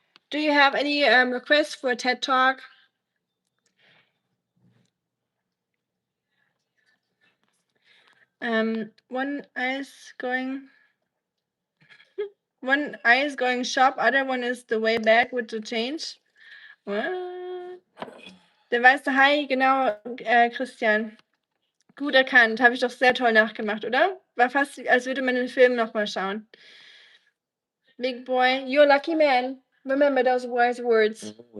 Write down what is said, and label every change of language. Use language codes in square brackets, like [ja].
[en] Do you have any requests for a TED talk? One eye's going. One eye is going sharp, other one is the way back with the change. What? [de] Der weiße Hai, genau, Christian. Gut erkannt, habe ich doch sehr toll nachgemacht, oder? War fast, als würde man den Film nochmal schauen. [en] Big boy, you're a lucky man. Remember those wise words.